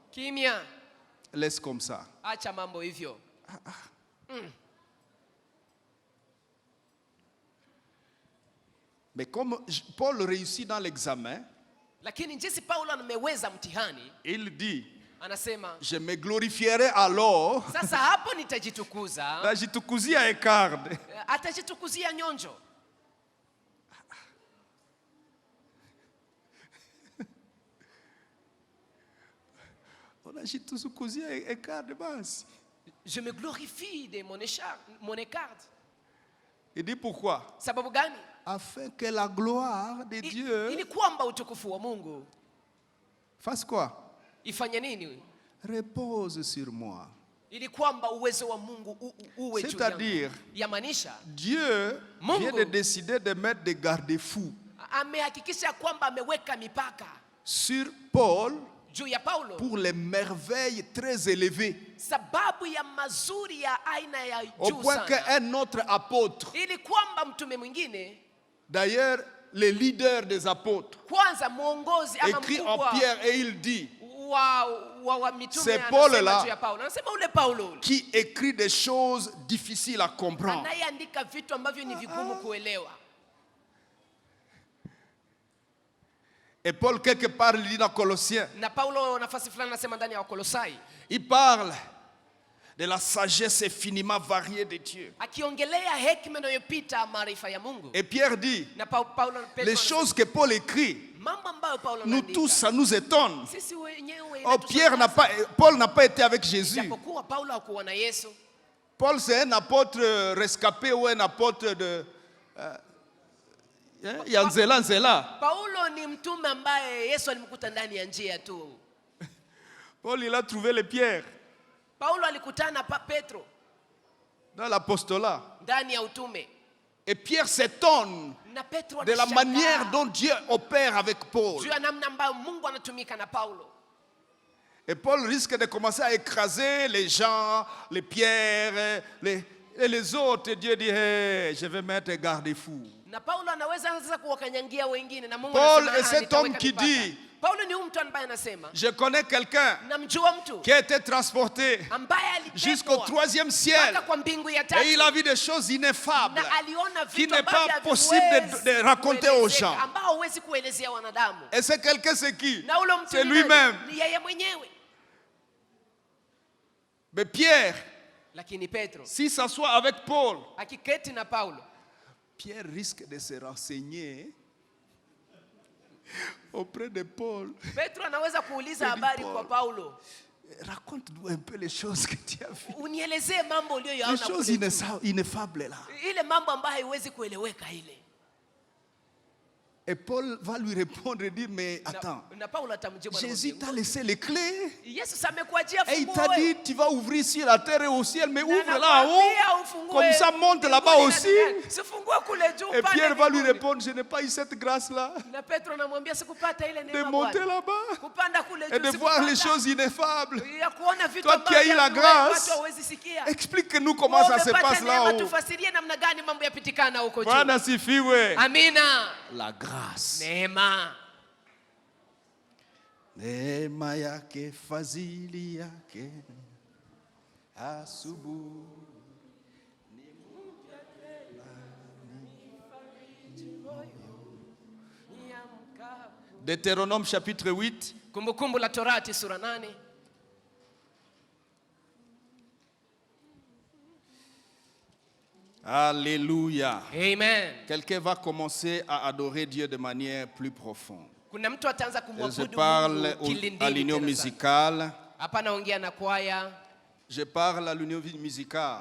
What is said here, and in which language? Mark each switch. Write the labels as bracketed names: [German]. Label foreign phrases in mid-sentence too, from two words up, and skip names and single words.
[French] Laisse comme ça. Mais comme Paul réussit dans l'examen, il dit, je me glorifierai alors. [Swahili] Najitukuzia ekarde. Atajitukuzia nyonjo. Najitukuzia ekarde basi. [French] Je me glorifie de mon écarte. Il dit pourquoi? [Swahili] Sababu gani? [French] Afin que la gloire de Dieu [Swahili] ili kwamba utukufu wa Mungu [French] fasse quoi? [Swahili] Ifanye nini? [French] Repose sur moi. [Swahili] Ili kwamba uwezo wa Mungu uwe juu yangu. [French] C'est-à-dire, [Swahili] yamaanisha [French] Dieu vient de décider de mettre des garde-fous. [Swahili] Amehakikisha kwamba ameweka mipaka [French] sur Paul [Swahili] juu ya Paulo [French] pour les merveilles très élevées. [Swahili] Sababu ya mazuri ya aina ya juu [French] au point qu'un autre apôtre, [Swahili] ili kwamba mtume mwingine, [French] d'ailleurs le leader des apôtres, [Swahili] kwanza mwongozi ama [French] écrit en Pierre et il dit, c'est Paul là qui écrit des choses difficiles à comprendre. [Swahili] Anayeandika vitu ambavyo ni vigumu kuelewa. [French] Et Paul quelque part il dit dans Colossiens, [Swahili] na Paulo nafasi fulani anasema ndani ya Wakolosai, [French] il parle de la sagesse infiniment variée de Dieu. [Swahili] Akiongelea hekima inayopita maarifa ya Mungu. [French] Et Pierre dit, les choses que Paul écrit, nous tous, ça nous étonne. Oh, Paul n'a pas été avec Jésus. Paul c'est un apôtre rescapé ou un apôtre de Nzela. [Swahili] Paulo ni mtume ambaye Yesu alimkuta ndani ya njia tu. [French] Paul il a trouvé les pierres. [Swahili] Paulo alikutana pa Petro [French] dans l'apostolat. [Swahili] Ndani ya utume. [French] Et Pierre s'étonne de la manière dont Dieu opère avec Paul. [Swahili] Juu ya namna ambayo Mungu anatumika na Paulo. [French] Et Paul risque de commencer à écraser les gens, les pierres, les autres. Et Dieu dit, hey, je vais mettre un garde-fou. [Swahili] Na Paulo anaweza sasa kuwakanyangia wengine na Mungu [French] Paul est cet homme qui dit, [Swahili] Paulo ni mtu ambaye anasema, [French] je connais quelqu'un qui a été transporté jusqu'au 3e ciel et il a vu des choses ineffables qui n'est pas possible de raconter aux gens. Et c'est quelqu'un, c'est qui? C'est lui-même. Mais Pierre, s'il s'assoit avec Paul, Pierre risque de se renseigner auprès de Paul. Petro anaweza kuuliza habari kwa Paulo. Raconte-nous un peu les choses que tu as vues. Unielezee mambo uliyoyaona. Les choses ineffables là. Ile mambo ambayo haiwezi kueleweka ile. Et Paul va lui répondre et dire, mais attends, Jésus t'a laissé les clés. Et il t'a dit, tu vas ouvrir ici la terre et au ciel, mais ouvre là en haut. Comme ça, monte là-bas aussi. Et Pierre va lui répondre, je n'ai pas eu cette grâce-là de monter là-bas et de voir les choses ineffables. Toi qui as eu la grâce, explique-nous comment ça se passe là-haut. [Swahili] Bwana sifiwe. Amina. [French] La grâce. [Swahili] Neema. Neema yake, fadhili yake, asubuhi. [French] Deutéronome chapitre 8. [Swahili] Kumbukumbu la Torati sura 8. [French] Alléluia. Amen. Quelqu'un va commencer à adorer Dieu de manière plus profonde. Je parle à l'union musicale. Je parle à l'union musicale.